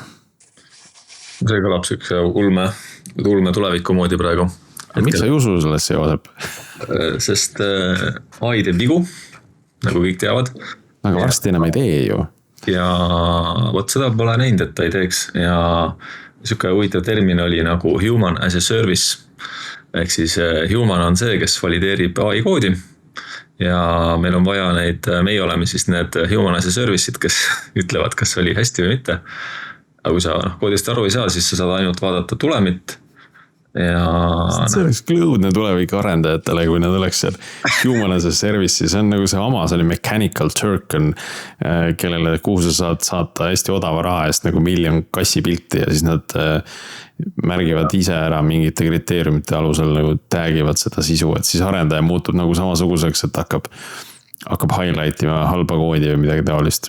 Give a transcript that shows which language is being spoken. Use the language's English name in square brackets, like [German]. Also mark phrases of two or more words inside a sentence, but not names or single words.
[Estonian] See kõlab siukse ulme tuleviku moodi praegu. Miks sa ei usu sellesse, Joosep? Sest AI teeb vigu, nagu kõik teavad. Aga varsti enam ei tee ju. Ja võt seda pole näinud, et ta ei teeks. Ja siuke huvitav termin oli nagu [English] human as a service. [Estonian] Ehk siis human on see, kes valideerib AI koodi. Ja meil on vaja meie oleme siis need [English] human as a service'id, [Estonian] kes ütlevad, kas oli hästi või mitte. Aga kui sa koodist aru ei saa, siis sa saad ainult vaadata tulemit. Ja see oleks klõudne tulevik arendajatele, kui nad oleks seal [English] human as a service. [Estonian] See on nagu see Amazoni Mechanical Turk on, kellele kuhu sa saad saata hästi odava raha eest nagu 1 miljon kassipilti ja siis nad märgivad ise ära mingite kriteeriumite alusel nagu tagivad seda sisu, et siis arendaja muutub nagu samasuguseks, et hakkab highlightima halba koodi või midagi taolist.